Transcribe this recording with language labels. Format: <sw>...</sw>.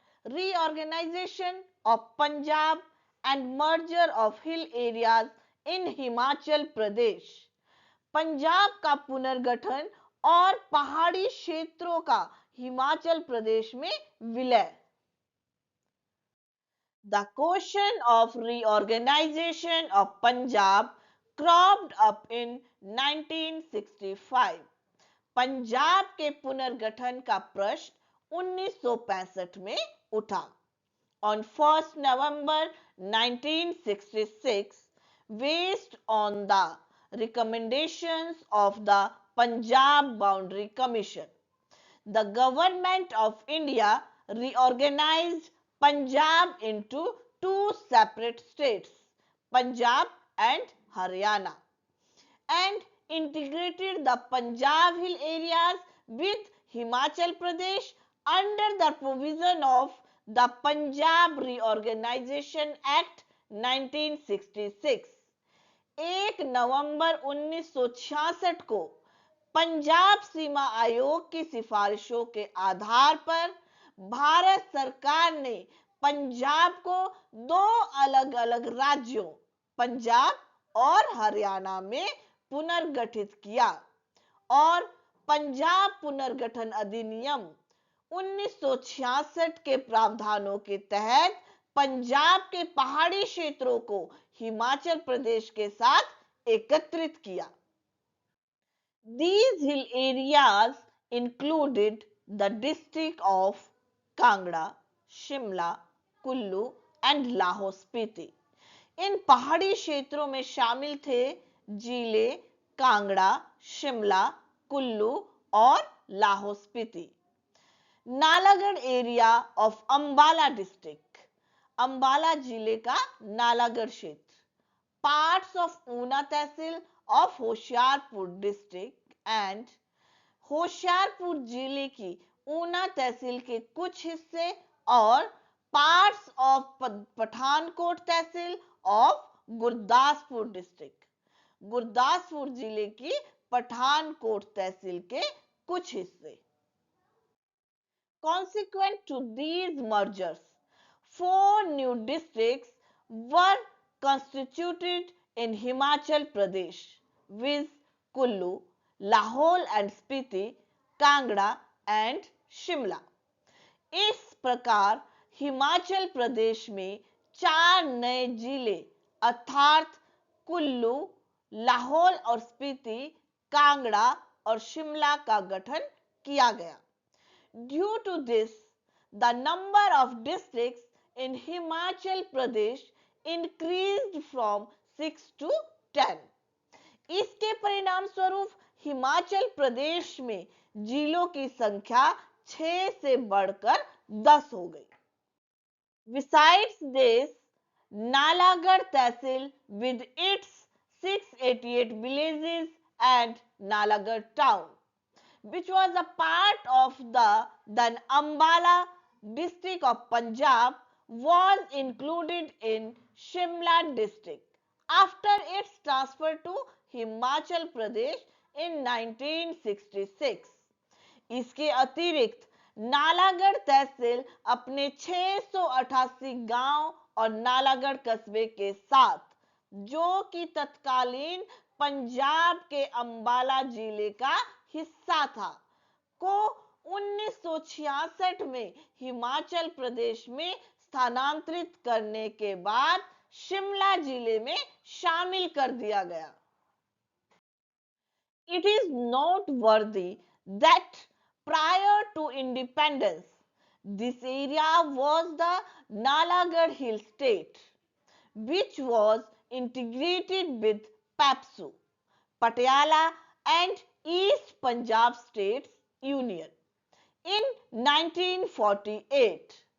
<en>Reorganisation of Punjab and merger of hill areas in Himachal Pradesh.</en> <hi>Punjab का पुनर्गठन और पहाड़ी क्षेत्रों का हिमाचल प्रदेश में विलय।</hi> <en>The question of reorganization of Punjab cropped up in 1965.</en> <hi>Punjab के पुनर्गठन का प्रश्न 1965 में उठा।</hi> <en>On 1st November 1966, based on the recommendations of the Punjab Boundary Commission, the Government of India reorganized Punjab into two separate states, Punjab and Haryana, and integrated the Punjab hill areas with Himachal Pradesh under the provision of the Punjab Reorganization Act 1966.</en> <hi>1 नवंबर 1966 को पंजाब सीमा आयोग की सिफारिशों के आधार पर भारत सरकार ने पंजाब को दो अलग-अलग राज्यों पंजाब और हरियाणा में पुनर्गठित किया और पंजाब पुनर्गठन अधिनियम 1966 के प्रावधानों के तहत पंजाब के पहाड़ी क्षेत्रों को हिमाचल प्रदेश के साथ एकत्रित किया।</hi> <en>These hill areas included the district of Kangra, Shimla, Kullu and Lahore Spiti.</en> <hi>इन पहाड़ी क्षेत्रों में शामिल थे जिले कांगड़ा, शिमला, कुल्लू और Lahaul Spiti.</hi> <en>Nalagarh area of Ambala district,</en> <hi>Ambala जिले का नालागढ़ क्षेत्र।</hi> <en>parts of Una tehsil of Hoshiarpur district and</en> <hi>Hoshiarpur जिले की ऊना तहसील के कुछ हिस्से और</hi> <en>parts of Pathankot tehsil of Gurdaspur district,</en> <hi>Gurdaspur जिले की पठानकोट तहसील के कुछ हिस्से।</hi> <en>Consequent to these mergers, 4 new districts were constituted in Himachal Pradesh, viz. Kullu, Lahore and Spiti, Kangra and Shimla.</en> <hi>इस प्रकार हिमाचल प्रदेश में 4 नए जिले अर्थात कुल्लू, लाहौल और स्पीति, कांगड़ा और शिमला का गठन किया गया।</hi> <en>Due to this, the number of districts in Himachal Pradesh increased from 6 to 10.</en> <hi>इसके परिणाम स्वरूप हिमाचल प्रदेश में जिलों की संख्या 6 से बढ़कर 10 हो गई।</hi> <en>Besides this, Nalagarh Tehsil with its 688 villages and Nalagarh town, which was a part of the then Ambala district of Punjab, was included in Shimla district after its transfer to Himachal Pradesh in 1966.</en> <hi>इसके अतिरिक्त नालागढ़ तहसील अपने 688 गांव और नालागढ़ कस्बे के साथ, जो कि तत्कालीन पंजाब के अंबाला जिले का हिस्सा था, को 1966 में हिमाचल प्रदेश में स्थानांतरित करने के बाद शिमला जिले में शामिल कर दिया गया।</hi> <en>It is noteworthy that prior to independence, this area was the Nalagarh Hill State, which was integrated with Papsu, Patiala and East Punjab States Union in 1948.</en>